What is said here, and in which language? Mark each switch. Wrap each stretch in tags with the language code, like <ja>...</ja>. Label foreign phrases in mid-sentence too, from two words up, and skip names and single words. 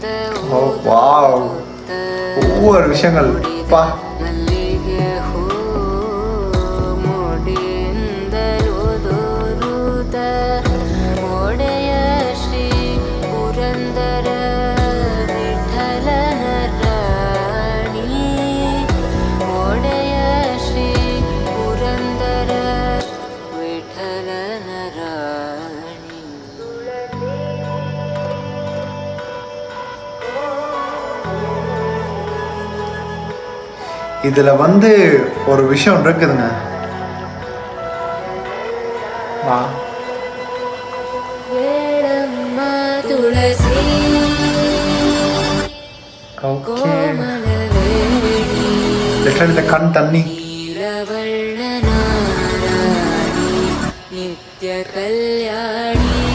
<ta>வாவ், ஒவ்வொரு விஷயங்கள் பா.</ta> <kn>ಮಲ್ಲಿಗೆ ಹೂ ಮುಡಿಯಿಂದಲೂ ದೂರುತ್ತ ಒಡೆಯ ಶ್ರೀ ಪುರಂದರ ವಿಠಲನ ರಾಣಿ, ಒಡೆಯ ಶ್ರೀ ಪುರಂದರ ವಿಠಲನ ರಾಣಿ.</kn> <ta>இதுல வந்து ஒரு விஷயம் இருக்குதுங்க. வா, வேளம்மா துளசி இந்த கண் தண்ணி நித்ய கல்யாணி.</ta>